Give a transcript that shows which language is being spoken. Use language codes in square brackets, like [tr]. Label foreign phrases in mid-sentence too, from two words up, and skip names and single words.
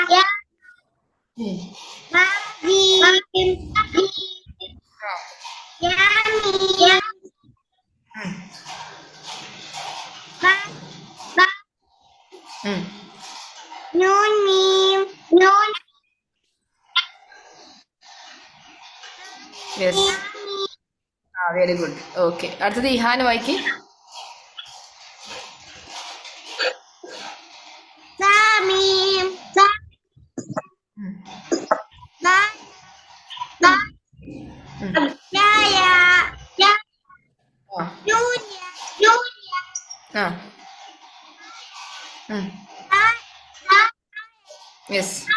[ar] ما جيم يا ميم نون ميم نون [en] Yes, very good. [ml] ഓക്കെ, അടുത്തത് ഇഹാൻ വായിക്ക്. [ar] ميم يا نون [en] യെസ്,